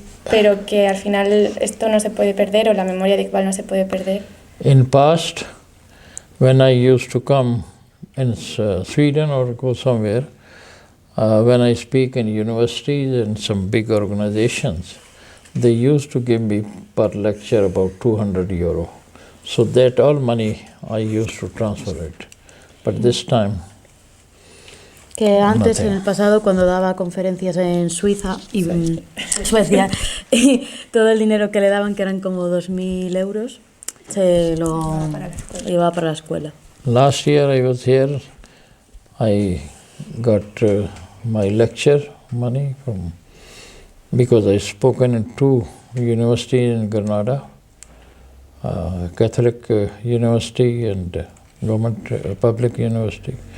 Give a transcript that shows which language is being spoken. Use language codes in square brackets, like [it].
[es] Pero que al final esto no se puede perder, o la memoria de Iqbal no se puede perder. [en] In past, when I used to come in Sweden or go somewhere, when I speak in universities and some big organizations, they used to give me per lecture about 200 euro. So that all money I used to transfer it. But this time, [es] que antes, en el pasado, cuando daba conferencias en Suiza y Suecia, y todo el dinero que le daban, que eran como 2.000 euros, se lo llevaba para la escuela. [en] Last year I was here, I got my lecture money because I spoken in 2 universities in Granada, Catholic university and government public university.